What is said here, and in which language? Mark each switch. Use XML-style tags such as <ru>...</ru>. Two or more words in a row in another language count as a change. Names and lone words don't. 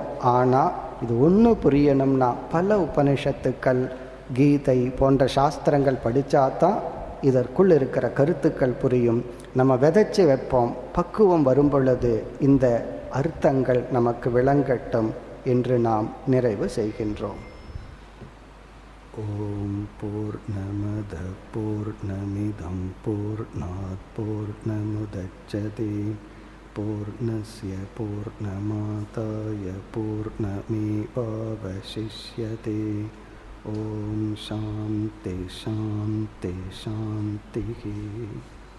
<ta>ஆனால் இது ஒன்று புரியணும்னா பல உபனிஷத்துக்கள், கீதை போன்ற சாஸ்திரங்கள் படித்தா தான் இதற்குள் இருக்கிற கருத்துக்கள் புரியும். நம்ம விதைச்சி வைப்போம், பக்குவம் வரும் பொழுது இந்த அர்த்தங்கள் நமக்கு விளங்கட்டும் என்று நாம் நிறைவு செய்கின்றோம்.</ta> <sa>ॐ पूर्णमदः पूर्णमिदं पूर्णात् पूर्णमुदच्यते पूर्णस्य पूर्णमादाय पूर्णमेवावशिष्यते. ॐ शान्तिः शान्तिः शान्तिः.</sa>